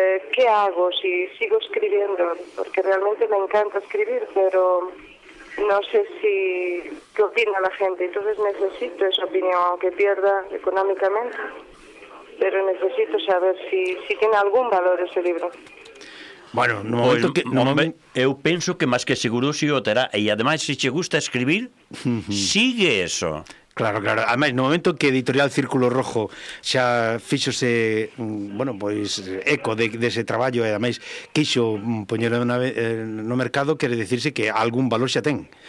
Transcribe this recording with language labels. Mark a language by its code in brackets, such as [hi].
[es] qué hago, si sigo escribiendo, porque realmente me encanta escribir, pero no sé si qué opina la gente, entonces necesito esa opinión, aunque pierda económicamente, pero necesito saber si tiene algún valor ese libro. Bueno, [gl] eu penso que máis que seguro si o terá. E ademais, se che gusta escribir, sigue eso. Claro. Ademais, no momento que Editorial Círculo Rojo xa fixose, bueno, pois, eco dese traballo, e ademais quixo poñelo no mercado, quere decirse que algún valor xa ten.